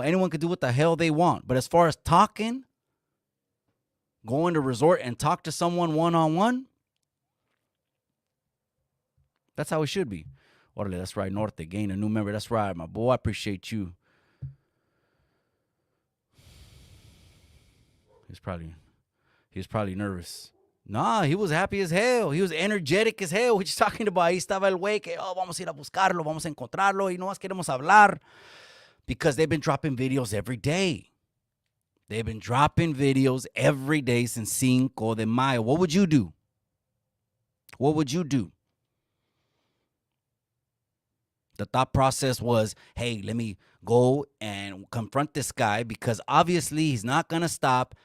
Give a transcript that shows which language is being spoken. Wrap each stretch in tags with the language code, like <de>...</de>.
<en>Anyone could do what the hell they want. But as far as talking, going to resort and talk to someone one-on-one, that's how it should be. Orale, that's right, Norte. Gain a new member. That's right, my boy. I appreciate you. He was probably nervous. Nah, he was happy as hell. He was energetic as hell. What you talking about?</en> <es>Ahí estaba el güey que, vamos a ir a buscarlo, vamos a encontrarlo, y no más queremos hablar.</es> <en>Because they've been dropping videos every day. They've been dropping videos every day since Cinco de Mayo. What would you do? What would you do? The thought process was, hey, let me go and confront this guy because obviously he's not going to stop.</en>